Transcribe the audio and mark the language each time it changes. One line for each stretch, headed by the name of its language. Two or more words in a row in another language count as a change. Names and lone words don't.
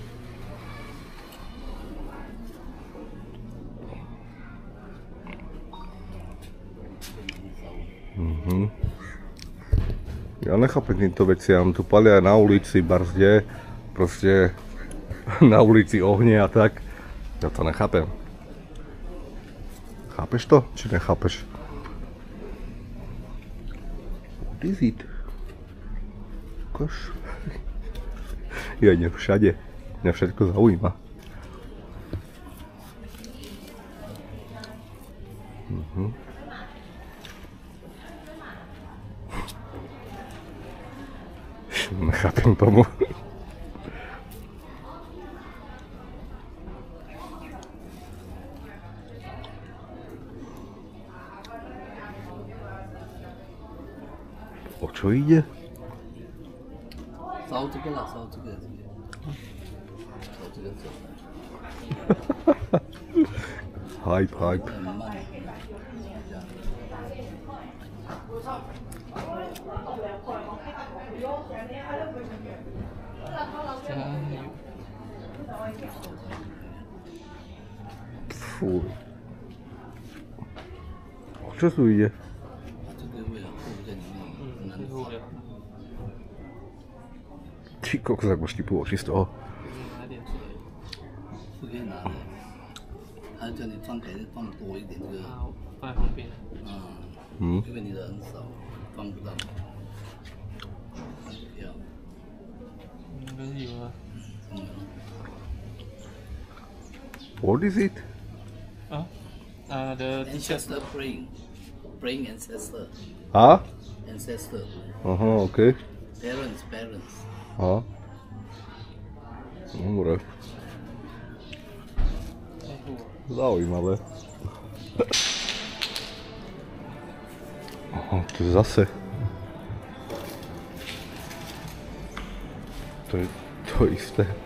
Slovak: Ja nechápem týmto veciam, tu palia na ulici barzde, proste na ulici ohne a tak. Ja to nechápem. Chápeš to, či nechápeš?
English: What is it?
Slovak: Koš? Ja idem všade. Mňa všetko zaujíma. Nechápem tomu. O čo ide?
Chinese: 烧这个啦，烧这个。烧这个走。
English: Hype.
Chinese: 很慢。
Slovak: Fuj. O čo tu ide?
Chinese: 这个为了护在里面，很难护的。
Slovak: Ty kokos, jak máš typu oči z toho.
Chinese: 是可以拿的，他叫你放给放多一点这个。放在旁边。因为你的很少，放不到。要。应该是有啊。
English: What is it? The ancestor praying ancestor. Ancestor. Okay. Parents.
Slovak: Dobre. Zaujímavé. To je zase. To je to isté.